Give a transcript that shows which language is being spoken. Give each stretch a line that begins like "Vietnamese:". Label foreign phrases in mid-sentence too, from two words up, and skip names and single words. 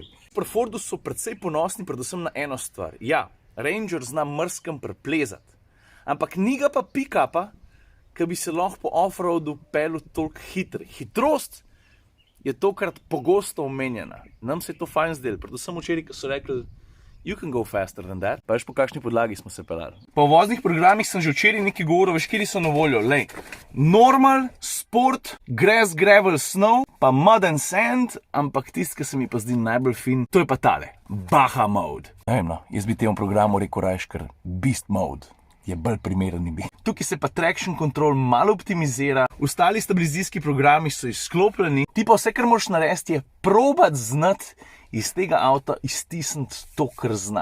Slovenian: Pri Fordu so precej ponosni predvsem na eno stvar. Ja, Ranger zna mrskem preplezati, ampak ni ga pa pick-upa, ki bi se lahko po off-roadu pelil toliko hitro. Hitrost je tokrat pogosto omenjena. Nam se je to fajn zdelo, predvsem včeraj, ko so rekli,
English: you can go faster than that.
Slovenian: Pa veš, po kakšni podlagi smo se pelali. Po voznih programih sem že včeraj nekaj govoril, veš, kjer so na voljo. Lej,
English: normal, sport, grass, gravel, snow, pa mud and sand,
Slovenian: ampak tisti, ki se mi pa zdi najbolj fin, to je pa tale, Baja mode. Ne vem, no, jaz bi temu programu rekel rajš kar
English: beast mode.
Slovenian: Je bolj primeren bi. Tukaj se pa
English: traction control
Slovenian: malo optimizira, ostali stabilizacijski programi so izklopljeni, ti pa vse, kar moraš narediti, je probati znati iz tega avta iztisniti to, kar zna.